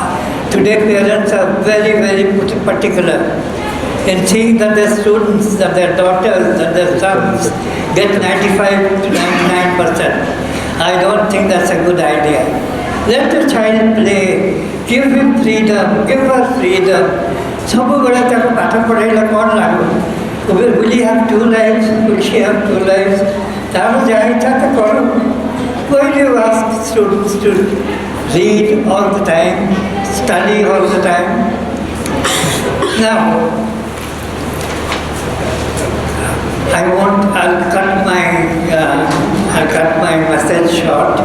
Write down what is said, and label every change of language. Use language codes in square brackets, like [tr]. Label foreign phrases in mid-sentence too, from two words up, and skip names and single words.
[en] Today parents are very, very particular in seeing that their students, that their daughters, that their sons get 95 to 99%. I don't think that's a good idea. Let the child play, give him freedom, give her freedom. [or] ସବୁବେଳେ ତାକୁ ପାଠ ପଢ଼ାଇଲେ କ'ଣ ଲାଗ? [en] Will he have 2 lives? Will she have 2 lives? [or] ତାର ଯାହା ଇଚ୍ଛା ତ କରୁ। [en] Why do you ask students to read all the time, study all the time? Now, I'll cut my message short.